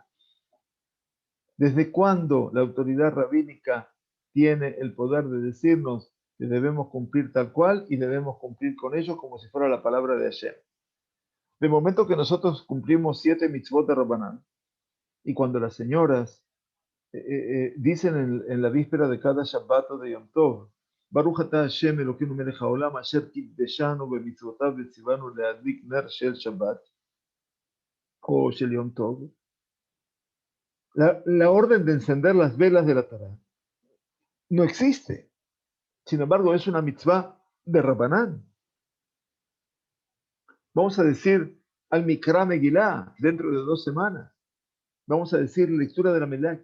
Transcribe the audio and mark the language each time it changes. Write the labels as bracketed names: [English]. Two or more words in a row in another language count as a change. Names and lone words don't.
[Spanish] ¿Desde cuándo la autoridad rabínica tiene el poder de decirnos que debemos cumplir tal cual y debemos cumplir con ello como si fuera la palabra de Hashem? De momento que nosotros cumplimos 7 mitzvot de Rabbanán, y cuando las señoras dicen en la víspera de cada Shabbat o de Yom Tov, [Hebrew] ברוך אתה השם אלוקינו מלך העולם אשר קידשנו במצוותיו וציוונו להדליק נר של שבת [Spanish] o [Hebrew] של יום טוב, [Spanish] la orden de encender las velas de la Torah no existe. Sin embargo, es una mitzvah de Rabbanán. Vamos a decir al [Hebrew] מקרא מגילה [Spanish] dentro de 2 semanas. Vamos a decir lectura de la Megillah.